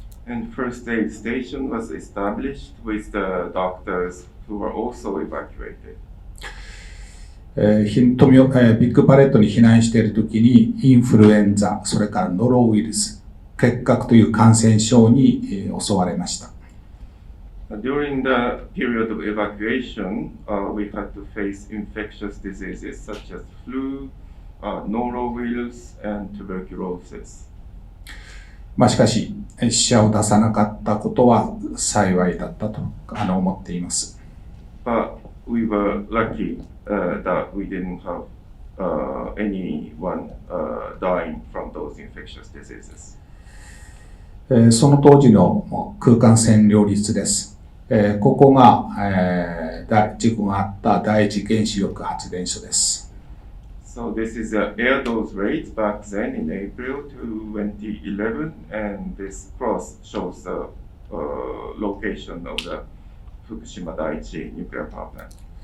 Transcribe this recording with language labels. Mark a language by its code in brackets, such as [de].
[en] And first aid station was established with the doctors who were also evacuated. [ja] ビッグパレットに避難しているときにインフルエンザ、それからノロウイルス、結核という感染症に襲われました。 [en] During the period of evacuation, we had to face infectious diseases such as flu, norovirus, and tuberculosis. [ja] しかし、死者を出さなかったことは幸いだったと思っています。 [en] But we were lucky that we didn't have anyone dying from those infectious diseases. [ja] その当時の空間占領率です。ここが、事故があった第一原子力発電所です。 [en] So this is the air dose rate back then in April 2011, and this cross shows the location of the Fukushima Daiichi nuclear power plant.